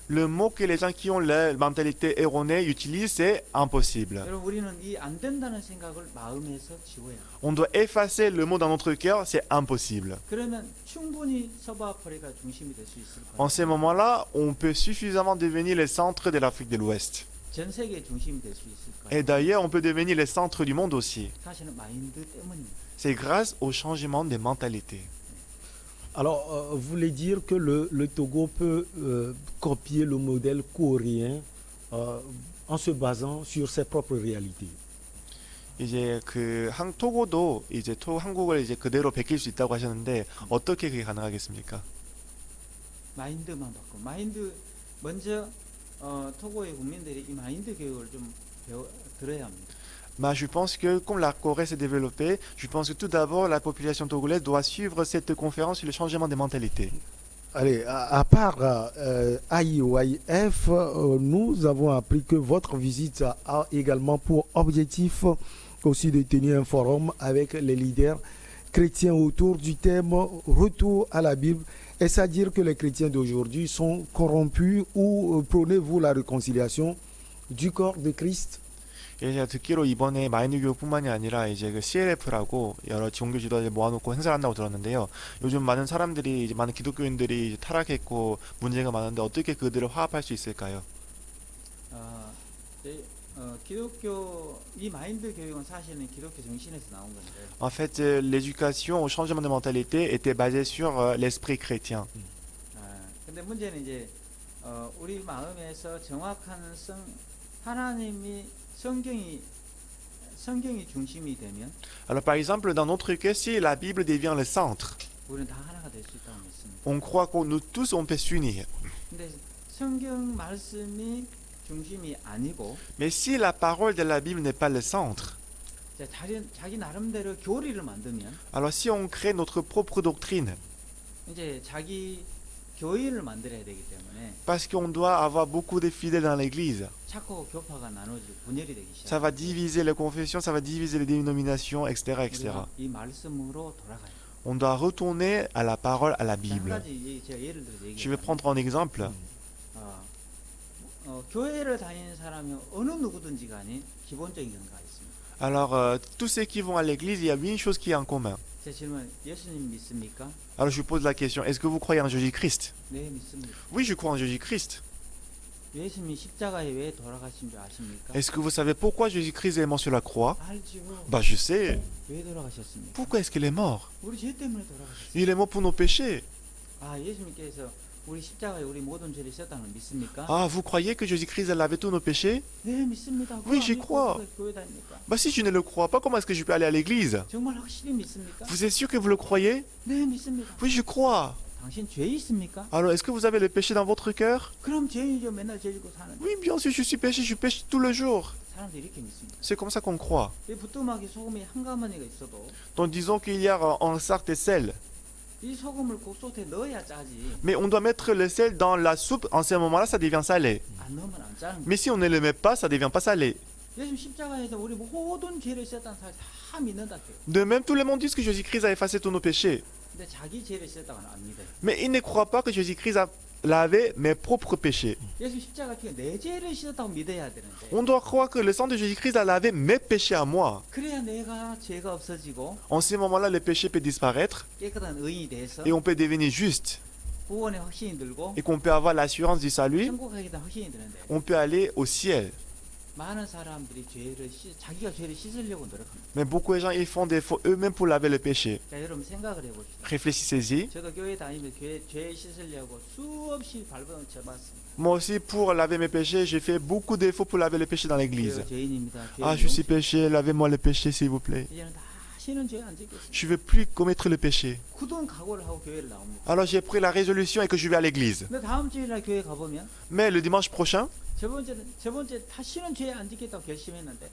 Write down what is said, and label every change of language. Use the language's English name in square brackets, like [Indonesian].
[French] Le mot que les gens qui ont la mentalité erronée utilisent, c'est impossible. [Korean] 여러분 우리는 이 안 된다는 생각을 마음에서 지워야 해요. [French] On doit effacer le mot dans notre cœur, c'est impossible. [Korean] 그러면 충분히 서부아프리카 중심이 될 수 있을 [French] En [Korean] 거예요. [French] ces moments-là, on peut suffisamment devenir le centre de l'Afrique de l'Ouest. [Korean] 전 세계 중심이 될 수 있을 [French] Et d'ailleurs, on peut devenir le centre du monde aussi. [Korean] 사실은 마인드 때문입니다. [French] C'est grâce au changement des mentalités. Alors, vous voulez dire que le Togo peut copier le modèle coréen en se basant sur ses propres réalités. [Korean] 이제 토고도 이제 한국을 이제 그대로 베낄 수 있다고 하셨는데 어떻게 그게 가능하겠습니까? 마인드만 바꿔. 마인드 먼저 토고의 국민들이 이 마인드 교육을 좀 들어야 합니다. [French] Bah, je pense que comme la Corée s'est développée, je pense que tout d'abord la population togolaise doit suivre cette conférence sur le changement des mentalités. Allez, à part IOIF, nous avons appris que votre visite a également pour objectif aussi de tenir un forum avec les leaders chrétiens autour du thème Retour à la Bible Est-ce à dire que les chrétiens d'aujourd'hui sont corrompus ou prônez-vous la réconciliation du corps de Christ? [Korean] 예, 제가 듣기로 이번에 마인드 교육뿐만이 아니라 이제 그 CLF라고 여러 종교 지도자들 모아놓고 행사를 한다고 들었는데요. 요즘 많은 사람들이 이제 많은 기독교인들이 이제 타락했고 문제가 많은데 어떻게 그들을 화합할 수 있을까요? 네, 기독교 이 마인드 교육은 사실은 기독교 정신에서 나온 건데 [French] En fait, l'éducation au changement de mentalité était basée sur l'esprit chrétien. [Korean] 근데 문제는 이제 우리 마음에서 정확한 하나님이 성경이 중심이 되면 [French] Alors par exemple, dans notre cas, si la Bible devient le centre, [Korean] 우리는 다 하나가 될 수 있다고 믿습니다. [French] on croit que nous tous on peut s'unir. [Korean] 근데 성경 말씀이 중심이 아니고 [French] Mais si la parole de la Bible n'est pas le centre, [Korean] 이제 자기 나름대로 교리를 만들면 [French] alors si on crée notre propre doctrine, [Korean] 이제 자기 교회를 만들어야 되기 때문에 [French] parce qu'on doit avoir beaucoup de fidèles dans l'église, [Korean] 자꾸 교파가 나눠지고 분열이 되기 [French] ça va diviser les confessions, ça va diviser les dénominations, etc., etc. [Korean] 우리가 이 말씀으로 돌아가요. [French] On doit retourner à la parole, à la [Korean] 한 [French] Bible. [Korean] 가지 제가 예를 들어서 [French] Je vais [Korean] 얘기하면 [French] prendre un exemple. [Korean] 교회를 다니는 사람이 어느 누구든지 간에 기본적인 경우가 있습니다. [French] Alors, tous ceux qui vont à l'église, il y a une chose qui est en commun. [Korean] 제 질문 예수님 믿습니까? [French] Alors, je vous pose la question, est-ce que vous croyez en Jésus-Christ? [Korean] 네 믿습니다. [French] Oui, je crois en Jésus-Christ. [Korean] 예수님이 십자가에 왜 돌아가신 줄 아십니까? [French] Est-ce que vous savez pourquoi Jésus-Christ est mort sur la croix? [Korean] 알죠. [French] Bah, je sais. [Korean] 왜 돌아가셨습니까? [French] Pourquoi est-ce qu'il est mort? [Korean] 우리 죄 때문에 돌아가셨어요. [French] Il est mort pour nos péchés. [Korean] 예수님께서 우리 십자가에 우리 모든 죄를 씻었다는 걸 믿습니까? [French] Ah, vous croyez que Jésus-Christ a lavé tous nos péchés? [Korean] 네 믿습니다. [French] Oui, j'y [Korean] 안 믿고 [French] crois. [Korean] 어떻게 교회 다닙니까? [French] Bah, si je ne le crois pas, comment est-ce que je peux aller à l'église? [Korean] 정말 확실히 믿습니까? [French] Vous êtes sûr que vous le croyez? [Korean] 네 믿습니다. [French] Oui, je crois. [Korean] 당신 죄 있습니까? [French] Alors, est-ce que vous avez le péché dans votre cœur? [Korean] 그럼 죄인이죠. 맨날 죄 짓고 사는. [French] Oui, bien sûr, je suis péché, je pêche tout le jour. [Korean] 사람들이 이렇게 믿습니다. [French] C'est comme ça qu'on croit. [Korean] 이 부뚜막에 소금이 한 가마니가 있어도 [French] Donc, disons qu'il y a un sac de sel. [Korean] 이 소금을 국솥에 넣어야 짜지. [French] Mais on doit mettre le sel dans la soupe. En ce moment-là, ça devient salé. [Korean] 안 넣으면 안 짜는 거예요. [French] Mais si on ne le met pas, ça devient pas salé. [Korean] 예수님 십자가에서 우리 모든 죄를 씻었다는 사람 다 믿는다 해요. [French] De même, tout le monde dit que Jésus-Christ a effacé tous nos péchés. [Korean] 근데 자기 죄를 씻었다고는 안 믿어요. [French] Mais ils ne croient pas que Jésus-Christ a lavé mes propres péchés. [Korean] 예수 십자가 피가 내 죄를 씻었다고 믿어야 되는데. [French] On doit croire que le sang de Jésus-Christ a lavé mes péchés à moi. [Korean] 그래야 내가 죄가 없어지고 [French] En ce moment-là, le péché peut disparaître [Korean] 깨끗한 의인이 돼서 [French] et on peut devenir juste [Korean] 구원의 확신이 들고 [French] et qu'on peut avoir l'assurance du salut. [Korean] 천국 가게 된 확신이 드는데 [French] On peut aller au ciel. [Korean] 많은 사람들이 자기가 죄를 씻으려고 노력합니다. [French] Mais beaucoup de gens, ils font des efforts eux-mêmes pour laver le péché. [Korean] 자, 여러분 생각을 해봅시다. [French] Réfléchissez-y. [Korean] 저도 교회 다니면서 죄 씻으려고 수없이 밟아 쳐봤습니다. [French] Moi aussi, pour laver mes péchés, j'ai fait beaucoup d'efforts pour laver le péché dans l'église. [Korean] 죄인입니다. [French] Ah, je suis péché, lavez-moi le péché, s'il vous plaît. [Korean] 이제는 다시는 죄 안 짓겠습니다. [French] Je ne veux plus commettre le péché. [Korean] 굳은 각오를 하고 교회를 나옵니다. [French] Alors j'ai pris la résolution et que je vais à l'église. [Korean] 근데 다음 주일날 교회 가보면 [French] Mais le dimanche prochain, [Korean] 저번째 다시는 죄 안 짓겠다고 결심했는데